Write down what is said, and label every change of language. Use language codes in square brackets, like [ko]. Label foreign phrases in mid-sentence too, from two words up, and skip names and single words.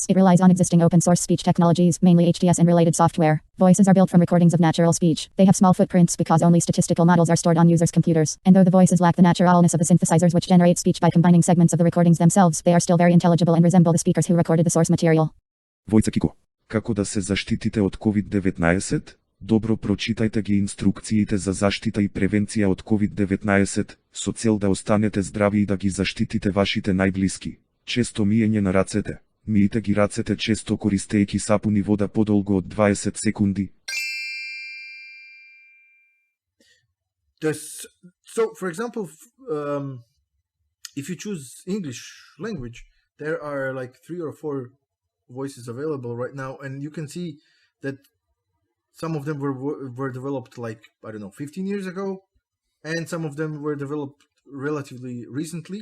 [en] It relies on existing open source speech technologies, mainly HTS and related software. Voices are built from recordings of natural speech. They have small footprints because only statistical models are stored on users' computers. And though the voices lack the naturalness of the synthesizers which generate speech by combining segments of the recordings themselves, they are still very intelligible and resemble the speakers who recorded the source material. [mk] Войца Кико. Како да се заштитите од COVID-19? Добро прочитајте ги инструкциите за заштита и превенција од COVID-19, со цел да останете здрави и да ги заштитите вашите најблиски. Често миење на рацете. Миете ги рацете често користејќи сапун и вода подолго од 20 секунди. [en] So, for example, if you choose English language, there are like 3 or 4 voices available right now, and you can see that some of them were developed like, I don't know, 15 years ago, and some of them were developed relatively recently.